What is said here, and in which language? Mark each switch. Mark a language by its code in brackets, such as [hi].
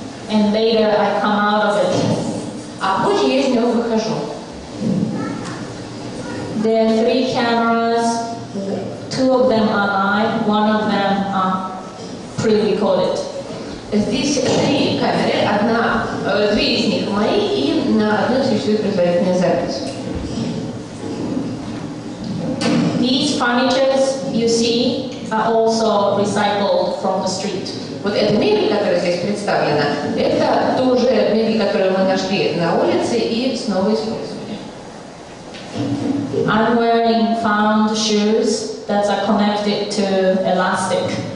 [en] And later I come out of it. [ru] А позже я из него выхожу. [en] There are 3 cameras. 2 of them are live, 1 of them are pre-recorded. [ru] Здесь 3 камеры, 2 из них мои, и на одной существует предварительная запись. [en] These furnitures you see are also recycled from the street. [ru] Вот эта мебель, которая здесь представлена, это тоже мебель, которую мы нашли на улице и снова использовали. [en] I'm wearing found shoes that are connected to elastic.